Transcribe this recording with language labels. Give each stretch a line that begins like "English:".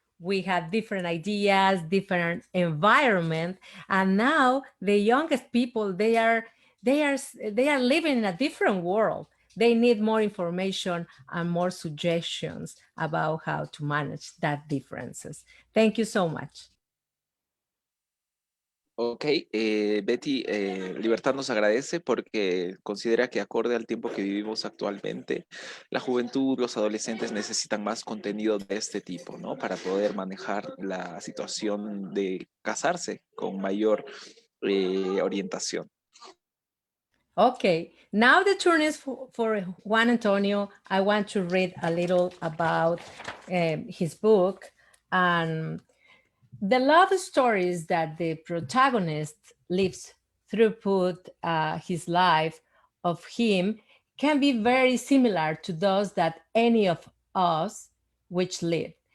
English: We have different ideas, different environment, and now the youngest people, they are living in a different world. they need more information and more suggestions about how to manage that differences. Thank you so much.
Spanish: Ok, Betty, Libertad nos agradece porque considera que acorde al tiempo que vivimos actualmente, la juventud, los adolescentes necesitan más contenido de este tipo, ¿no? Para poder manejar la situación de casarse con mayor orientación.
English: Okay, now the turn is for Juan Antonio. I want to read a little about his book and the love stories that the protagonist lives throughout his life of him can be very similar to those that any of us which live.